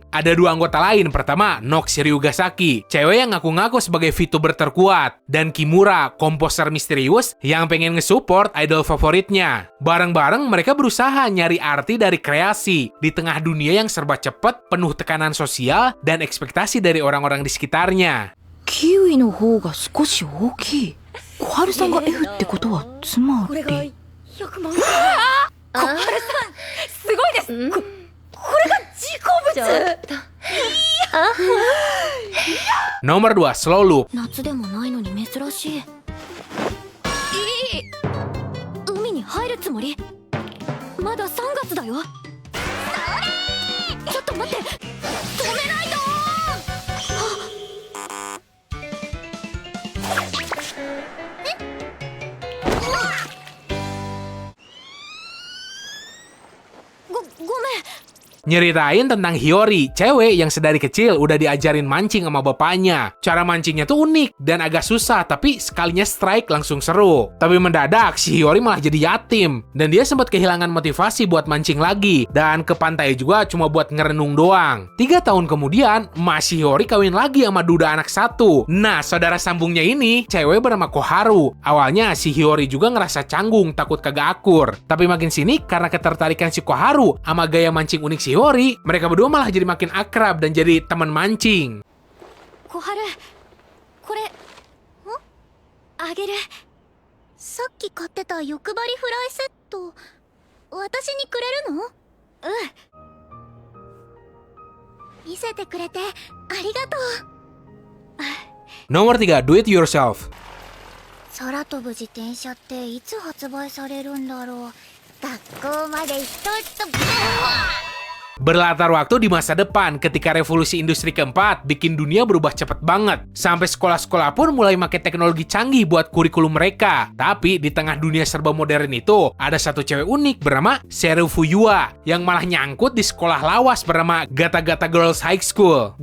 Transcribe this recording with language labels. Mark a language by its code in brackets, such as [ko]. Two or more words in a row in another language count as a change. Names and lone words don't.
[id] Ada 2 anggota lain, pertama Nox Ryugasaki, cewek yang ngaku-ngaku sebagai VTuber terkuat, dan Kimura, komposer misterius yang pengen nge-support idol favoritnya. Bareng-bareng mereka berusaha nyari arti dari kreasi di tengah dunia yang serba cepet, penuh tekanan sosial dan ekspektasi dari orang-orang di sekitarnya. [ja] キウイの方が少し大きい。小春さんが F ってことはつまり。 100万。小春さん、すごいです。これが事故物。 [id] Nomor 2, Slow Loop. [ja] 夏でもないのに珍しい。海に入るつもり？まだ3月だよ。それ！ちょっと待って。止めないと。ごめん。 [id] Nyeritain tentang Hiyori, cewek yang sedari kecil udah diajarin mancing sama bapaknya. Cara mancingnya tuh unik dan agak susah, tapi sekalinya strike langsung seru. Tapi mendadak si Hiyori malah jadi yatim, dan dia sempat kehilangan motivasi buat mancing lagi, dan ke pantai juga cuma buat ngerenung doang. 3 tahun kemudian, emak si Hiyori kawin lagi sama duda anak 1. Nah, saudara sambungnya ini, cewek bernama Koharu. Awalnya si Hiyori juga ngerasa canggung, takut kagak akur. Tapi makin sini, karena ketertarikan si Koharu sama gaya mancing unik si Hiyori, mereka berdua malah jadi makin akrab dan jadi teman mancing. [ja] Koharu, これ、あげる. さっき買ってた欲張りフライセット、私にくれるの？見せてくれてありがとう。 [id] Nomor 3, Do It Yourself. [ja] 空飛ぶ自転車っていつ発売されるんだろう。学校まで一つ。 [id] Berlatar waktu di masa depan ketika revolusi industri keempat bikin dunia berubah cepet banget. Sampai sekolah-sekolah pun mulai pakai teknologi canggih buat kurikulum mereka. Tapi di tengah dunia serba modern itu, ada satu cewek unik bernama Seru Fuyua yang malah nyangkut di sekolah lawas bernama Gata Gata Girls High School.